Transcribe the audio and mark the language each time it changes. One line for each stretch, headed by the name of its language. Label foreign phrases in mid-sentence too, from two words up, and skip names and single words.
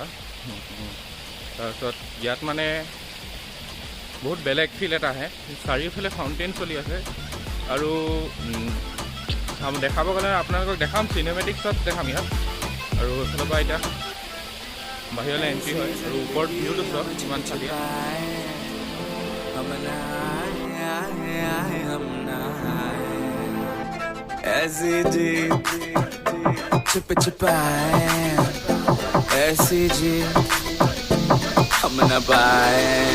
Assamese: তাৰপিছত ইয়াত মানে বহুত বেলেগ ফিল এটা আহে। চাৰিওফালে ফাউণ্টেইন চলি আছে আৰু দেখাব গ'লে আপোনালোকক দেখাম,
English: cinematic shot
Assamese: দেখাম ইয়াত। আৰু এইফালৰ পৰা এতিয়া বাহিৰলৈ এণ্ট্ৰি হয় আৰু ওপৰত ভিউটো চক কিমান চালিয়া।
Hindi: ऐसी जीत छुप छुपाए, ऐसी जीत हम न पाए,